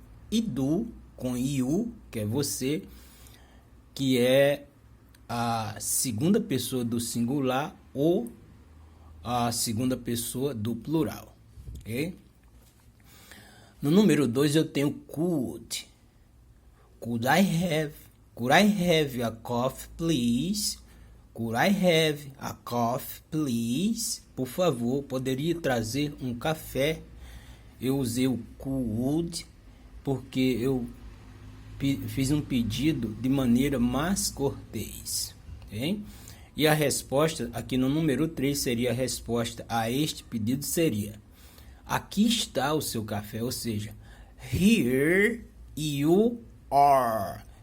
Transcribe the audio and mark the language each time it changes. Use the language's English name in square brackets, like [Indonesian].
[Portuguese] E do, com you, que é você, que é a segunda pessoa do singular ou a segunda pessoa do plural. Ok? No número 2 eu tenho could. [English] Could I have a coffee, please? Could I have a coffee, please? [Portuguese] Por favor, poderia trazer um café? Eu usei o could porque eu fiz um pedido de maneira mais cortês. Okay? E a resposta aqui no número 3 seria a resposta a este pedido seria: aqui está o seu café, ou seja, [English] here you are.